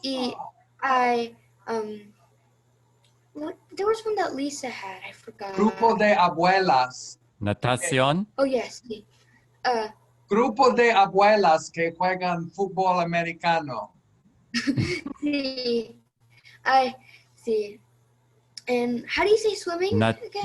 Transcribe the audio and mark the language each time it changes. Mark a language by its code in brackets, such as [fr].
[en] y hay there was one that Lisa had. I forgot. [es] grupo de abuelas. Natación. Oh yes. Sí. Grupo de abuelas que juegan fútbol americano. Sí. Sí. [en] And how do you say swimming again?